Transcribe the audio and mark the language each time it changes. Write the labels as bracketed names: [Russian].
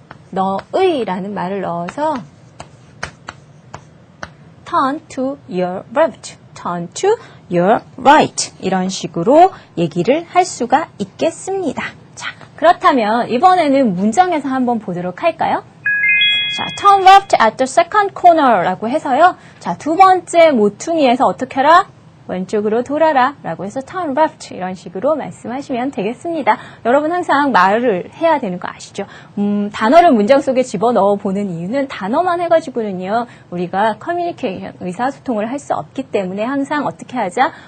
[Korean] 너의 라는 말을 넣어서 [English] turn to your left, turn to your right [Korean] 이런 식으로 얘기를 할 수가 있겠습니다. 자, 그렇다면 이번에는 문장에서 한번 보도록 할까요? [English] 자, turn left at the second corner [Korean] 라고 해서요. 자, 두 번째 모퉁이에서 어떻게 해라? 왼쪽으로 돌아라 라고 해서 turn left 이런 식으로 말씀하시면 되겠습니다. 여러분 항상 말을 해야 되는 거 아시죠? 단어를 문장 속에 집어넣어 보는 이유는 단어만 해가지고는요. 우리가 커뮤니케이션, 의사소통을 할 수 없기 때문에 항상 어떻게 하자?